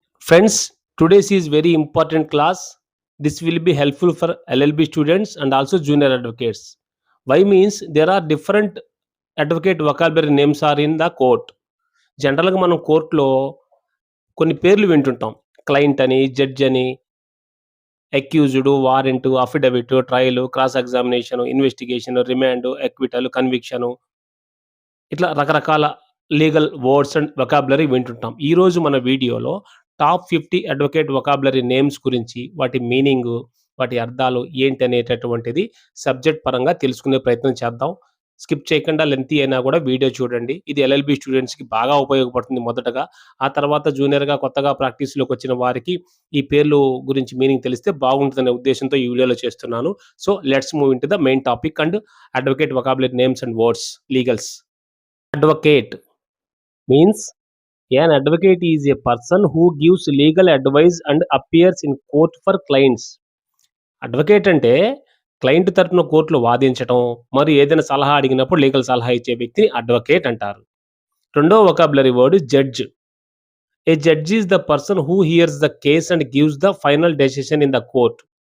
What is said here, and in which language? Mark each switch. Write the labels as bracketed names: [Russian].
[English] Friends, today's is very important class. This will be helpful for LLB students and also junior advocates. Why means there are different advocate vocabulary names are in the court. [Telugu] జనరల్‌గా మనం కోర్ట్‌లో కొన్ని పేర్లు వింటుంటాం. Client అని, judge అని, accused, warrant, affidavit, trial, cross examination, investigation, remand, acquittal, conviction ఇట్లా రకరకాల legal words and vocabulary వింటుంటాం. ఈరోజు మన వీడియోలో టాప్ 50 అడ్వకేట్ వొకాబులరీ నేమ్స్ గురించి, వాటి మీనింగు, వాటి అర్థాలు ఏంటనేటటువంటిది సబ్జెక్ట్ పరంగా తెలుసుకునే ప్రయత్నం చేద్దాం. స్కిప్ చేయకుండా లెంతీ అయినా కూడా వీడియో చూడండి. ఇది ఎల్ఎల్బి స్టూడెంట్స్‌కి బాగా ఉపయోగపడుతుంది మొదటగా. ఆ తర్వాత జూనియర్‌గా కొత్తగా ప్రాక్టీస్‌లోకొచ్చిన వారికి ఈ పేర్లు గురించి మీనింగ్ తెలిస్తే బాగుంటుందనే ఉద్దేశ్యంతో ఈ వీడియోలో చేస్తున్నాను. [English] So, let's move into the main topic and advocate vocabulary names and words legals. Advocate means an advocate is a person who gives legal advice and appears in court for clients. [Telugu] Advocate అంటే client తరపున కోర్టులో వాదించటం, మరి ఏదైనా సలహా అడిగినప్పుడు legal సలహా ఇచ్చే వ్యక్తిని అడ్వకేట్ అంటారు. [English] రెండో vocabulary word judge. A judge is the person who hears the case and gives the final decision in the court.